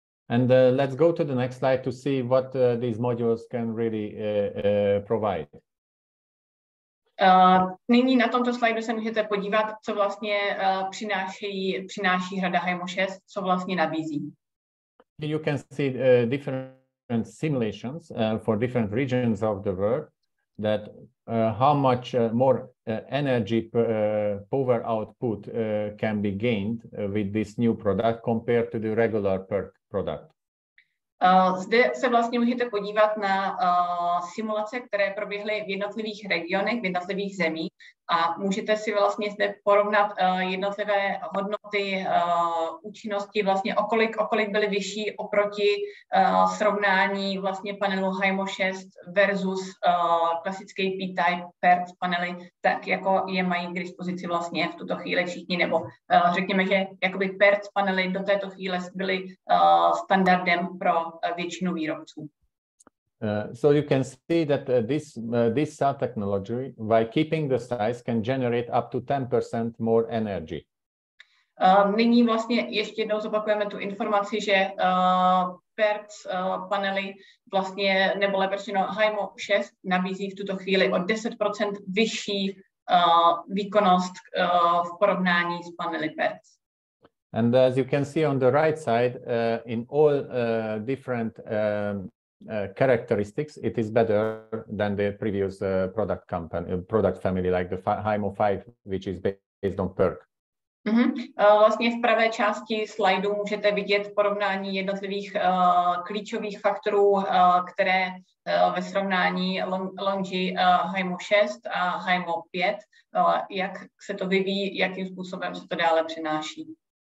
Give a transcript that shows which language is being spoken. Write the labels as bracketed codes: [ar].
[en] And let's go to the next slide to see what these modules can really provide. [cs] Nyní na tomto slajdu se můžete podívat, co vlastně přináší řada HIMO 6, co vlastně nabízí. [en] Here you can see different simulations for different regions of the world, that how much more energy power output can be gained with this new product compared to the regular PERC product. [cs] Zde se vlastně můžete podívat na simulace, které proběhly v jednotlivých regionech, v jednotlivých zemích, a můžete si vlastně zde porovnat jednotlivé hodnoty účinnosti, vlastně o kolik byly vyšší oproti srovnání vlastně panelu HIMO 6 versus klasické P-type PERC panely, tak jako je mají k dispozici vlastně v tuto chvíli všichni, nebo řekněme, že jakoby PERC panely do této chvíle byly standardem pro většinu výrobců. [en] So you can see that this cell technology, by keeping the size, can generate up to 10% more energy. [cs] Nyní vlastně ještě jednou zopakujeme tu informaci, že PERC panely vlastně, nebo lépe řečeno HIMO 6 nabízí v tuto chvíli o 10% vyšší výkonnost v porovnání s panely PERC. [en] And as you can see on the right side, in all different characteristics, it is better than the previous product family, like the HIMO 5, which is based on PERC. [cs] Vlastně v pravé části slajdu můžete vidět porovnání jednotlivých klíčových faktorů, které ve srovnání Longi HIMO 6 a HIMO 5, jak se to vyvíjí, jakým způsobem se to dále přináší.